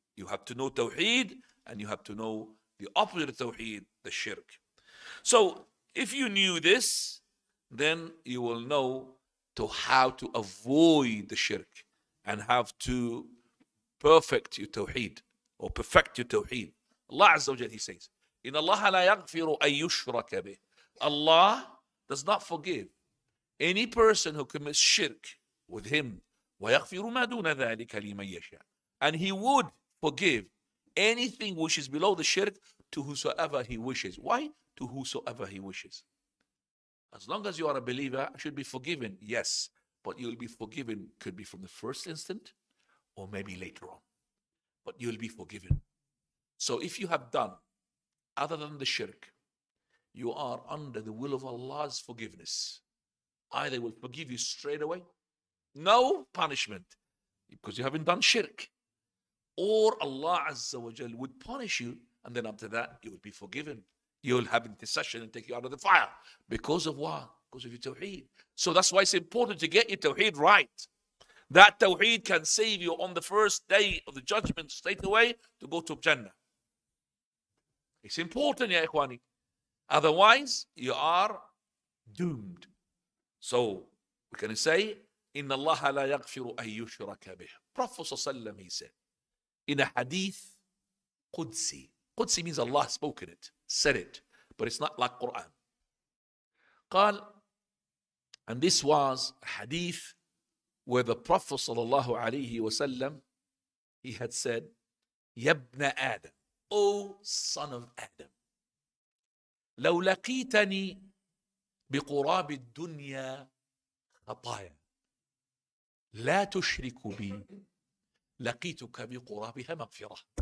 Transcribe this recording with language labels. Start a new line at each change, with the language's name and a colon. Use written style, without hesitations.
English: You have to know tawheed and you have to know the opposite of tawheed, the shirk. So if you knew this, then you will know how to avoid the shirk and have to perfect your tawheed or perfect your tawheed. Allah Azza wa Jal, he says,
Arabic: إن الله لا يغفر أن يشرك به.
English: Allah does not forgive any person who commits shirk with him.
Arabic: ويغفر ما دون ذلك لمن يشاء.
English: And he would forgive anything which is below the shirk to whosoever he wishes. Why? To whosoever he wishes. As long as you are a believer, you should be forgiven, yes. But you'll be forgiven, could be from the first instant or maybe later on. But you'll be forgiven. So if you have done other than the shirk, you are under the will of Allah's forgiveness. Either will forgive you straight away, no punishment, because you haven't done shirk. Or Allah Azza wa Jal would punish you, and then after that, you will be forgiven. You'll have intercession and take you out of the fire. Because of what? Because of your tawheed. So that's why it's important to get your tawheed right. That tawheed can save you on the first day of the judgment straight away to go to Jannah. It's important, ya ikhwani. Otherwise, you are doomed. So, we can say,
Arabic: إِنَّ اللَّهَ لَا يَغْفِرُ أَن يُشْرَكَ بِهِ.
English: Prophet ﷺ, he said, in a hadith, Qudsi. Qudsi means Allah spoken it, said it, but it's not like Quran. قال, and this was a hadith where the Prophet ﷺ, he had said, يَبْنَ Adam, O son of Adam,
Arabic: لو لقيتني بقراب الدنيا خطايا لا تشرك بي لقيتك بقرابها مغفرة.